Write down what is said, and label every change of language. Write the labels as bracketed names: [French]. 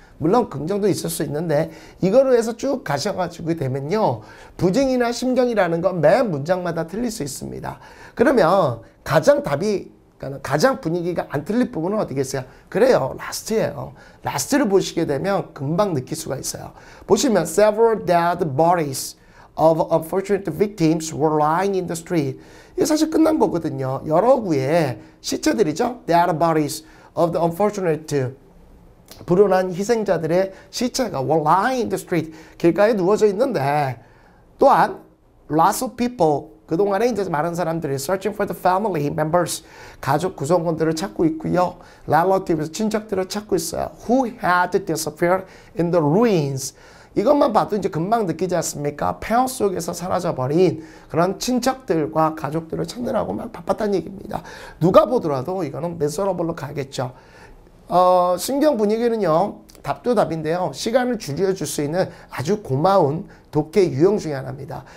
[Korean] 물론 긍정도 있을 수 있는데 이거로 해서 쭉 가셔가지고 되면요. 부정이나 심경이라는 건 매 문장마다 틀릴 수 있습니다. 그러면 가장 분위기가 안 틀릴 부분은 어디겠어요? 그래요. 라스트예요. 라스트를 보시게 되면 금방 느낄 수가 있어요. 보시면 [English] several dead bodies of unfortunate victims were lying in the street. [Korean] 이게 사실 끝난 거거든요. 여러 구의 시체들이죠. [English] Dead bodies of the unfortunate [Korean] 불운한 희생자들의 시체가 [English] were lying in the street. [Korean] 길가에 누워져 있는데 또한 [English] lots of people [Korean] 그동안에 이제 많은 사람들이 [English] searching for the family members [Korean] 가족 구성원들을 찾고 있고요. relatives 친척들을 찾고 있어요. [English] Who had disappeared in the ruins. [Korean] 이것만 봐도 이제 금방 느끼지 않습니까? 폐허 속에서 사라져버린 그런 친척들과 가족들을 찾느라고 막 바빴다는 얘기입니다. 누가 보더라도 이거는 miserable로 가겠죠. 신경 분위기는요. 답도 답인데요. 시간을 줄여줄 수 있는 아주 고마운 독해 유형 중에 하나입니다.